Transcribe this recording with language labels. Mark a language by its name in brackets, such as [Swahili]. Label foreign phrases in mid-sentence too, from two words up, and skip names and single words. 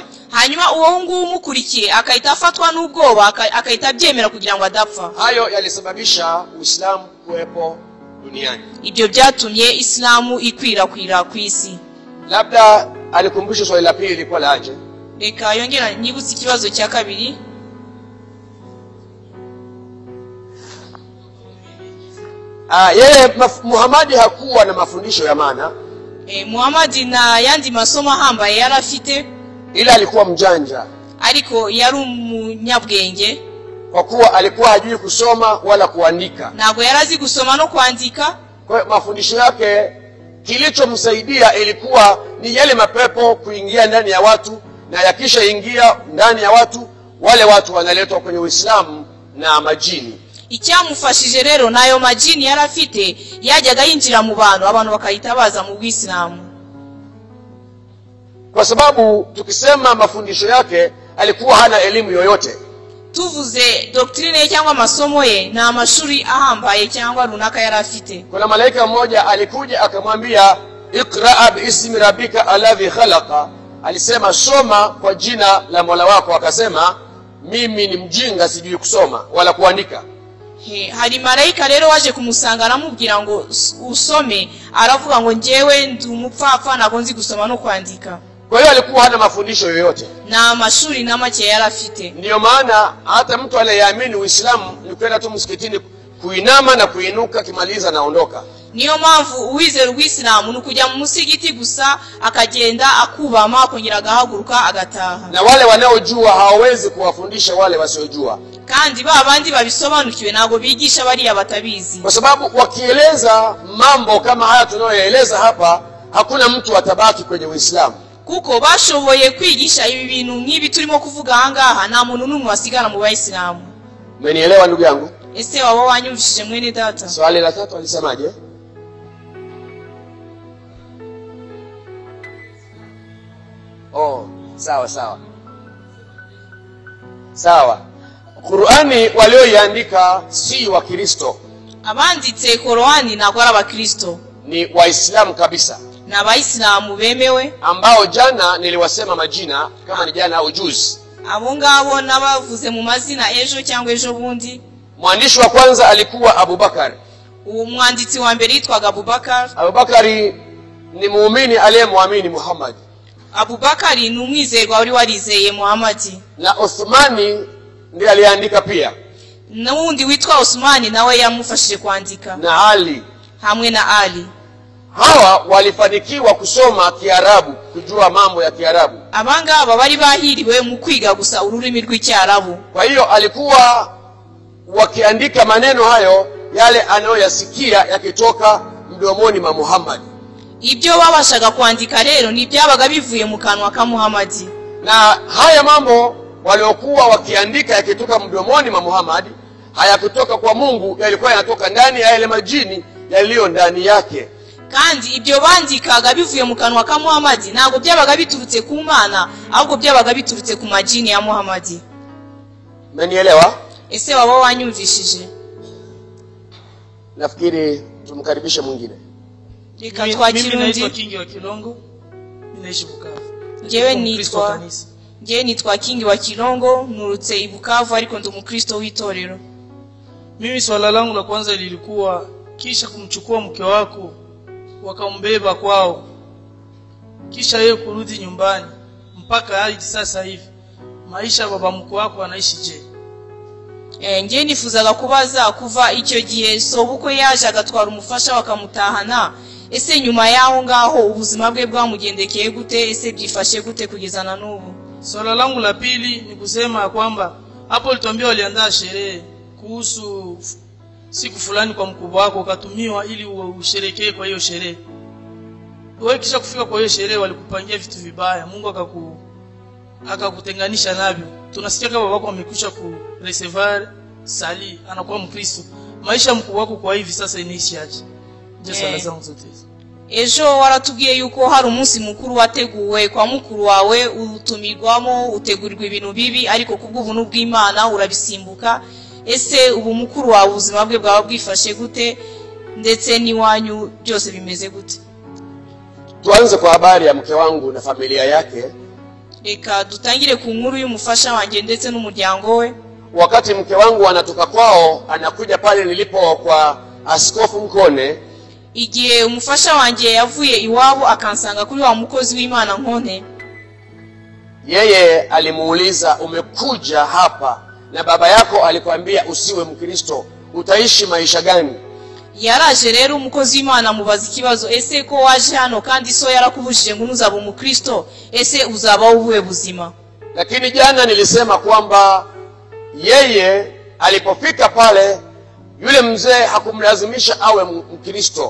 [Kinyarwanda] Hanyuma uwo nguwo umukurikiye akahita afatwa n'ubwoba, akahita byemera kugira ngo adapfa. [Swahili] Hayo yalisababisha Uislamu kuwepo duniani. [Kinyarwanda] Ibyo byatumye Islamu ikwirakwira ku isi. [Swahili] Labda alikumbusha swali la pili kwa laje. [Kinyarwanda] Reka yongera nyibutse ikibazo cya kabiri. [Swahili] Yeye Muhammad hakuwa na mafundisho ya maana. [Kinyarwanda] Muhammad na yandi masomo ahambaye yarafite. [Swahili] ila alikuwa mjanja, [Kinyarwanda] ariko yari umunyabwenge, [Swahili] kwa kuwa alikuwa hajui kusoma wala kuandika. [Kinyarwanda] ntabwo yarazi gusoma no kwandika. [Swahili] Kwa mafundisho yake kilichomsaidia ilikuwa ni yale mapepo kuingia ndani ya watu, na yakisha ingia ndani ya watu, wale watu wanaletwa kwenye Uislamu na majini. [Kinyarwanda] Icyamufashije rero nayo majini yarafite, yajyaga yinjira mu bantu, abantu bakayitabaza mu Uislamu. [Swahili] Kwa sababu tukisema mafundisho yake alikuwa hana elimu yoyote. [Kinyarwanda] Tuvuze doctrine cyangwa masomo ye na amashuri ahambaye cyangwa runaka yarafite. [Swahili] Kuna malaika mmoja alikuja akamwambia [Arabic] اقرأ باسم ربك الذي خلق, [Swahili] alisema soma kwa jina la Mola wako. Akasema mimi ni mjinga, sijui kusoma wala kuandika. [Kinyarwanda] Hari malaika rero waje kumusanga aramubwira ngo usome, aravuga ngo njewe ndi umupfapfa ntabwo nzi gusoma no kwandika. [Swahili] Kwa hiyo alikuwa hana mafundisho yoyote [Kinyarwanda] na amashuri na make yarafite. [Swahili] Ndio maana hata mtu aliyeamini Uislamu ni kwenda tu msikitini kuinama na kuinuka, kimaliza naondoka. [Kinyarwanda] Niyo mpamvu uwizera Uislamu nukujya mu musigiti gusa akagenda akubama akongera agahaguruka agataha. [Swahili] Na wale wanaojua hawawezi kuwafundisha wale wasiojua, [Kinyarwanda] kandi babandi babisobanukiwe ntabwo bigisha bari abatabizi, [Swahili] kwa sababu wakieleza mambo kama haya tunayoeleza hapa, hakuna mtu atabaki kwenye Uislamu. [Kinyarwanda] Kuko bashoboye kwigisha ibi bintu nk'ibi turimo kuvuga ahangaha, nta muntu n'umwe wasigara mu Bayisilamu. [Swahili] Umenielewa ndugu yangu? [Kinyarwanda] Ese waba wanyumvishije mwene data? [Swahili] Swali la 3 alisemaje? Sawa. Qur'ani walioiandika si wa Kristo. [Kinyarwanda] Abanditse Qur'ani ntabwo ari abakristo, [Swahili] ni Waislamu kabisa, [Kinyarwanda] na Abayisilamu bemewe, [Swahili] ambao jana niliwasema majina kama ni jana au juzi. [Kinyarwanda] Abo ngabo nabavuze mu mazina ejo cyangwa ejo bundi. [Swahili] Mwandishi wa kwanza alikuwa Abubakar. [Kinyarwanda] Umwanditsi wa mbere yitwaga Abubakar. [Swahili] Abubakari ni muumini aliyemwamini Muhammad. [Kinyarwanda] Abubakari ni umwizerwa wari warizeye Muhammad. [Swahili] Na Uthmani ndiye aliandika pia. [Kinyarwanda] Na wundi witwa Uthmani nawe yamufashije kwandika. [Swahili] Na Ali. [Kinyarwanda] Hamwe na Ali. [Swahili] Hawa walifanikiwa kusoma Kiarabu, kujua mambo ya Kiarabu. [Kinyarwanda] Abangaba bari bahiriwe mu kwiga gusa ururimi rw'Icyarabu. [Swahili] Kwa hiyo alikuwa wakiandika maneno hayo yale anayoyasikia yakitoka mdomoni mwa Muhammad. [Kinyarwanda] Ibyo babashaga kwandika rero ni byabaga bivuye mu kanwa ka Muhammad. [Swahili] Na haya mambo waliokuwa wakiandika yakitoka mdomoni mwa Muhammad hayakutoka kwa Mungu, yalikuwa yanatoka ndani ya yale majini yaliyo ndani yake. [Kinyarwanda] Kandi ibyo bandikaga bivuye mu kanwa ka Muhammad ntabwo byabaga biturutse ku Mana, ahubwo byabaga biturutse ku majini ya Muhammad. [Swahili] Umenielewa? [Kinyarwanda] Ese waba wanyumvishije? [Swahili] Nafikiri tumkaribishe mwingine. [Kinyarwanda] Reka twakire [Swahili] naitwa Kingi wa Kilongo, ninaishi Bukavu. [Kinyarwanda] Njewe nitwa Kingi wa Kilongo, nurutse i Bukavu ariko ndi umukristo w'itorero. [Swahili] Mimi swala langu la kwanza lilikuwa kisha kumchukua mke wako wakambeba kwao, kisha yeye kurudi nyumbani, mpaka hadi sasa hivi maisha baba mkwe wako anaishi je? [Kinyarwanda] Nje nifuzaga kubaza kuva icyo gihe sobukwe yaje agatwara umufasha wakamutahana, ese nyuma yaho ngaho ubuzima bwe bwamugendekeye gute, ese byifashe gute kugeza na n'ubu? [Swahili] Swala langu la pili ni kusema kwamba hapo ulituambia waliandaa sherehe kuhusu siku fulani kwa mkubwa wako, ukatumiwa ili usherekee kwa hiyo sherehe. Wewe kisha kufika kwa hiyo sherehe walikupangia vitu vibaya, Mungu akakutenganisha navyo. Tunasikia kama babako amekwisha ku recevoir sali, anakuwa Mkristo. Maisha mkubwa wako kwa hivi sasa inaishi aje? Je, swala zangu zote hizo. [Kinyarwanda] Ejo waratubwiye yuko hari umunsi mukuru wateguwe kwa mukuru wawe, utumirwamo utegurirwa ibintu bibi, ariko kubw'ubuntu bw'Imana urabisimbuka. Ese ubu mukuru wawe ubuzima bwe bwaba bwifashe gute, ndetse niwanyu byose bimeze gute? [Swahili] Tuanze kwa habari ya mke wangu na familia yake. [Kinyarwanda] Reka dutangire ku nkuru y'umufasha wanjye ndetse n'umuryango we. [Swahili] Wakati mke wangu anatoka kwao anakuja pale nilipo kwa Askofu Nkone, [Kinyarwanda] igihe umufasha wanjye yavuye iwabo akansanga kuri wa mukozi w'Imana Nkone, [Swahili] yeye alimuuliza, umekuja hapa na baba yako alikwambia usiwe Mkristo, utaishi maisha gani? [Kinyarwanda] yaraje rero umukozi w'Imana amubaza ikibazo, ese ko waje hano kandi so yarakubujije ngo uzaba umukristo, ese uzaba ubuhe buzima? [Swahili] Lakini jana nilisema kwamba yeye alipofika pale yule mzee hakumlazimisha awe mkristo.